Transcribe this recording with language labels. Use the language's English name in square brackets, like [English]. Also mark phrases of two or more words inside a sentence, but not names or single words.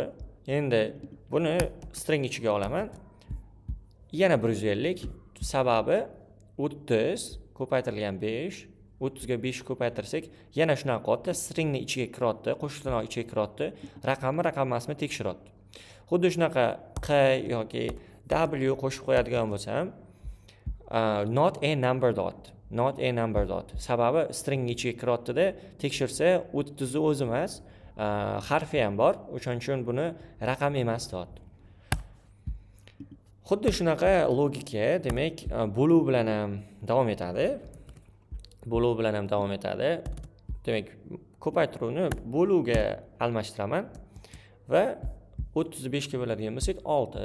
[Uzbek] Endi buni string ichiga olaman. Yana 150, sababi 30 ko'paytirilgan 5, 30 ga 5 ko'paytirsak, yana shunaqa qilyapti, stringni ichiga kiryapti, qo'shib tirnoq ichiga kiryapti, raqammi, raqam emasmi tekshiryapti. Xuddi shunaqa q yoki w qo'shib qo'yadigan bo'lsam, [English] not a number dot. Not a number dot. [Uzbek] Sababi string ichiga kiryapti-da, tekshirsa 30 ni o'zi emas, harfi ham bor, o'shaning uchun buni raqam emas deyapti. Xuddi shunaqa logika, demak, bo'luv bilan ham davom etadi. Bo'luv bilan ham davom etadi. Demak, ko'paytiruvni bo'luvga almashtiraman va 35 ga bo'ladigan bo'lsak 6.